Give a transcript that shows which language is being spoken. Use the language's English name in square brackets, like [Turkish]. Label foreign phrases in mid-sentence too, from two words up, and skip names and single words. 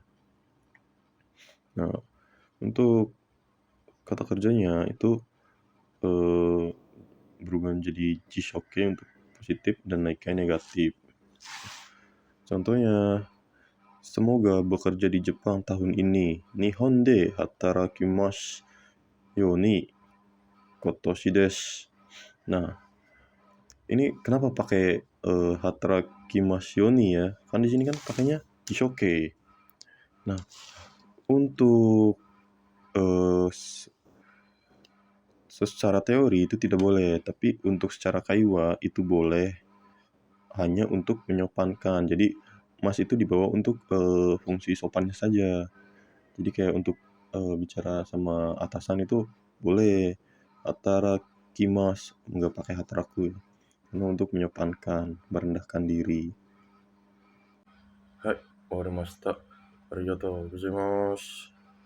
[Indonesian] Nah, untuk kata kerjanya itu berubah menjadi jishoke untuk positif dan naikai negatif. Contohnya, semoga bekerja di Jepang tahun ini. [Japanese] 日本で働きますように今年です. [Indonesian] Nah, ini kenapa pakai [Japanese] 働きますように [Indonesian] ya? Kan di sini kan pakainya jishoke. Nah, untuk secara teori itu tidak boleh, tapi untuk secara kaiwa itu boleh, hanya untuk menyopankan. Jadi mas itu dibawa untuk fungsi sopannya saja. Jadi kayak untuk bicara sama atasan itu boleh hatarakimasu, nggak pakai hataraku ya. Karena untuk menyopankan, merendahkan diri. [Japanese] Hai, owarimashita. ありがとうございます.